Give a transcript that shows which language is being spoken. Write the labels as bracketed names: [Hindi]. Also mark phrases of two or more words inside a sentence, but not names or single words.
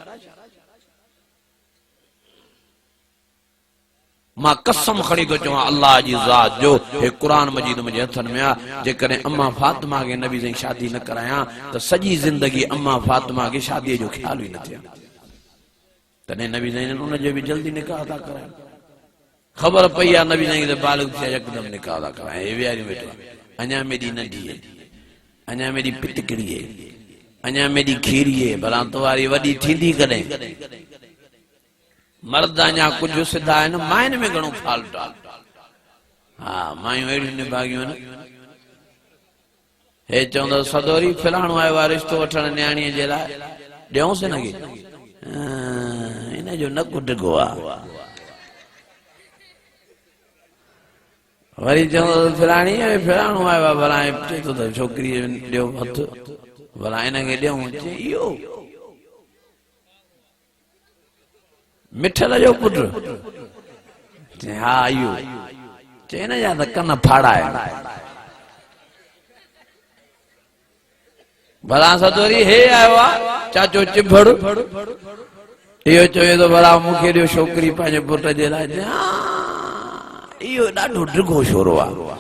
[Sindhi] मां कसम खणी थो चवां अल्लाह जी ज़ात जो हे कुरान मजीद मुंहिंजे हथनि में आहे जेकॾहिं अम्मा फातिमा खे नबी साईं शादी न करायां त सॼी ज़िंदगी अम्मा फातिमा खे शादीअ जो ख्याल ई न थिया तॾहिं नबी साईं उनजो भी जल्दी निकाह था कराइनि खबर पई आहे नबी साईं बालिग थिया यकदम निकाह था कराइनि हे विहारियूं वेठो अञा मेरी नंढी है अञा मेरी पितकिड़ी है अञा मेरी खीरी है भला तुम्हारी वॾी थींदी कॾहिं मर्द अञा कुझु सिधा आहिनि मायुनि में घणो फाल्ट आहे हा मायूं अहिड़ियूं निभागियूं आहिनि हे चवंदो सदोरी फलाणो आयो आहे रिश्तो वठण न्याणीअ जे लाइ ॾियूं से न की इन जो न कुट गोआ वरी चवंदो फिराणी फिराणो आयो भला चए थो त छोकिरी ॾियो हथ भला हिनखे ॾियूं चई इहो मिठल जो पुट चई हा इहो चई हिन जा त कन फाड़ा आहिनि भला सदोरी हे आयो आहे चाचो चिभड़ इहो चवे थो भला मूंखे ॾियो छोकिरी पंहिंजे पुट जे लाइ इहो ॾाढो डिघो छोरो आहे